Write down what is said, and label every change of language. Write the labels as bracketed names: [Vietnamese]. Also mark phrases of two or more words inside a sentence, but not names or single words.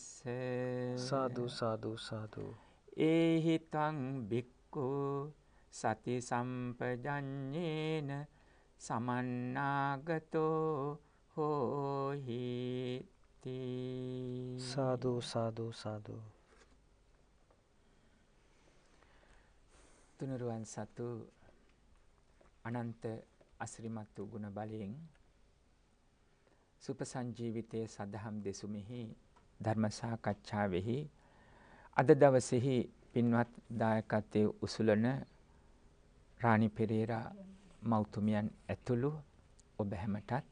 [Pali] සාදු සාදු සාදු ඒහි තං බික්ඛු සති සම්පජඤ්ඤේන සමන්නාගතෝ හෝහි තී සාදු සාදු සාදු [Sinhala] තුනුරුවන් සතු අනන්ත අසිරිමත් වූ ගුණ බලයෙන් සුපසංජීවිතයේ සදහම් දෙසුමෙහි ධර්ම සාකච්ඡාවෙහි අද දවසේහි පින්වත් දායකත්වයේ උසුලන රාණි පෙරේරා මෞතුමියන් ඇතුළු ඔබ හැමටත්